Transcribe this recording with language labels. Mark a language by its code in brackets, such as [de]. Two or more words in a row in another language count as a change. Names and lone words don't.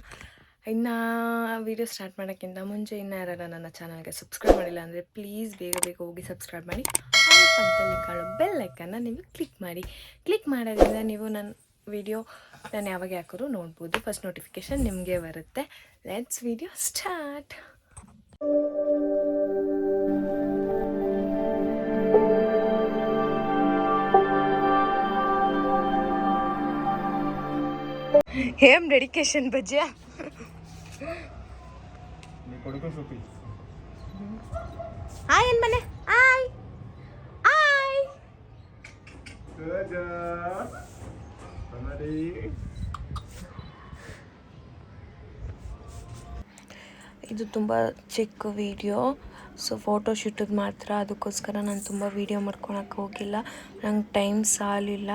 [kn] ಇನ್ನು ವೀಡಿಯೋ ಸ್ಟಾರ್ಟ್ ಮಾಡೋಕ್ಕಿಂತ ಮುಂಚೆ ಯಾರಾರ ನನ್ನ ಚಾನಲ್ಗೆ ಸಬ್ಸ್ಕ್ರೈಬ್ ಮಾಡಿಲ್ಲ ಅಂದರೆ ಪ್ಲೀಸ್ ಬೇಗ ಹೋಗಿ ಸಬ್ಸ್ಕ್ರೈಬ್ ಮಾಡಿ. ಪಕ್ಕದಲ್ಲಿ ಕಾಣೋ ಬೆಲ್ ಐಕನ್ನ ನೀವು ಕ್ಲಿಕ್ ಮಾಡೋದ್ರಿಂದ ನೀವು ನನ್ನ ವಿಡಿಯೋ ನಾನು ಯಾವಾಗ ಹಾಕಿದ್ರು ನೋಡ್ಬೋದು. [en] first notification [kn] ನಿಮಗೆ ಬರುತ್ತೆ. [en] let's video start. [te] ఏం డెడికేషన్ బజ్జా హాయ్ ఏం మనే హాయ్ హాయ్ [kn] ಇದು ತುಂಬ ಚಿಕ್ಕ ವಿಡಿಯೋ. ಸೊ ಫೋಟೋ ಶೂಟದ್ದು ಮಾತ್ರ, ಅದಕ್ಕೋಸ್ಕರ ನಾನು ತುಂಬ ವೀಡಿಯೋ ಮಾಡ್ಕೊಳಕ್ಕೆ ಹೋಗಿಲ್ಲ, ನಂಗೆ ಟೈಮ್ ಸಾಲಿಲ್ಲ.